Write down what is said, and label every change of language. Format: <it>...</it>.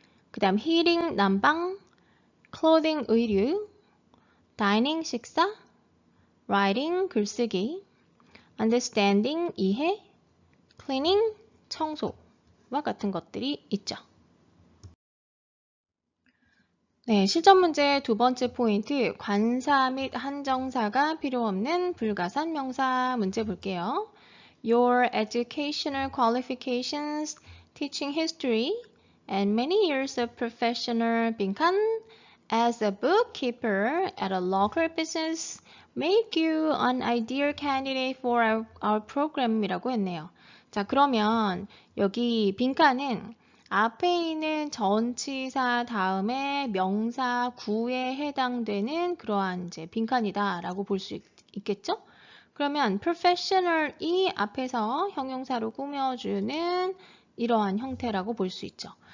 <ko>그 다음 heating, 난방, clothing, 의류, dining, 식사, writing, 글쓰기, understanding, 이해, cleaning, 청소와 같은 것들이 있죠. 네, 실전 문제 두 번째 포인트, 관사 및 한정사가 필요 없는 불가산 명사 문제 볼게요.</ko> <en>Your educational qualifications, teaching history, and many years of professional</en> <ko>빈칸</ko> <en>as a bookkeeper at a local business make you an ideal candidate for our program이라고</en> <ko>했네요. 자, 그러면 여기 빈칸은 앞에 있는 전치사 다음에 명사 구에 해당되는 그러한 이제 빈칸이다라고 볼 수 있겠죠? 그러면 professional이 앞에서 형용사로 꾸며주는 이러한 형태라고 볼 수 있죠.</ko>